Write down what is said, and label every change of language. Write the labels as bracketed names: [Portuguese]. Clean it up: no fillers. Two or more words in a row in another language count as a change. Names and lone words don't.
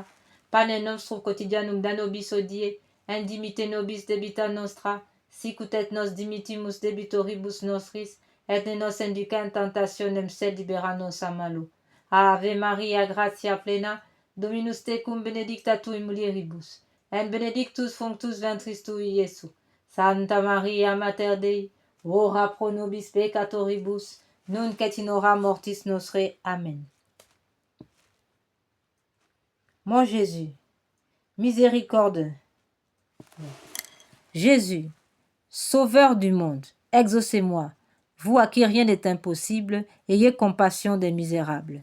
[Latin] Panem nostrum quotidianum da nobis hodie, indimite nobis debita nostra, sicut et nos dimittimus debitoribus nostris, et ne nos induca in tentationem, sed libera nos a malo. Ave Maria, gratia plena, Dominus tecum, benedicta tui mulieribus, et benedictus fructus ventris tui, Iesus. Santa Maria, Mater Dei, ora pro nobis peccatoribus, nunc et in hora mortis nostre. [French] Amen. Mon Jésus, miséricorde. Jésus, Sauveur du monde, exaucez-moi. Vous à qui rien n'est impossible, ayez compassion des misérables.